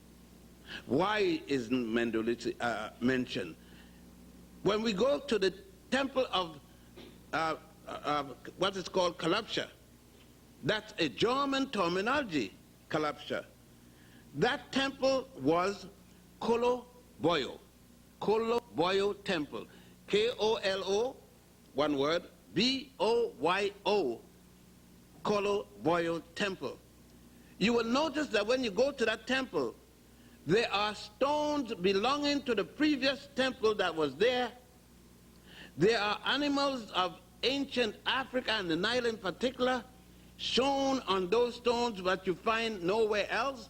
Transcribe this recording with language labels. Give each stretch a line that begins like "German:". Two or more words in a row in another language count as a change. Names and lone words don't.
English: Why isn't Mendelusi mentioned? When we go to the temple of what is called Kalabsha, that's a German terminology, Kalabsha. That temple was Kolo-Boyo. Kolo-Boyo Temple. K-O-L-O, one word, B-O-Y-O, Kolo-Boyo Temple. You will notice that when you go to that temple, there are stones belonging to the previous temple that was there. There are animals of ancient Africa and the Nile in particular shown on those stones that you find nowhere else.